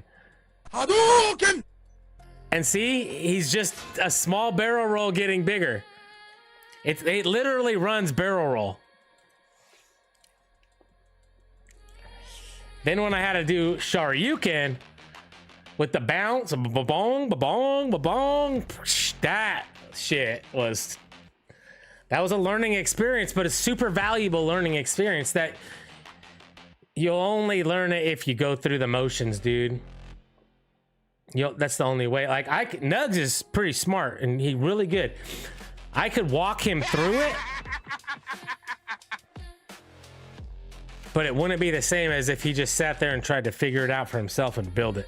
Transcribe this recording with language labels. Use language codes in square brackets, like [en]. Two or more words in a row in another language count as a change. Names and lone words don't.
[en] Hadouken! And see, he's just a small barrel roll getting bigger. It literally runs barrel roll. Then when I had to do Shoryuken with the bounce, ba-bong, ba-bong, ba-bong, that was a learning experience, but a super valuable learning experience that you'll only learn it if you go through the motions, dude. That's the only way. Like Nugs is pretty smart and he really good. I could walk him through it, but it wouldn't be the same as if he just sat there and tried to figure it out for himself and build it.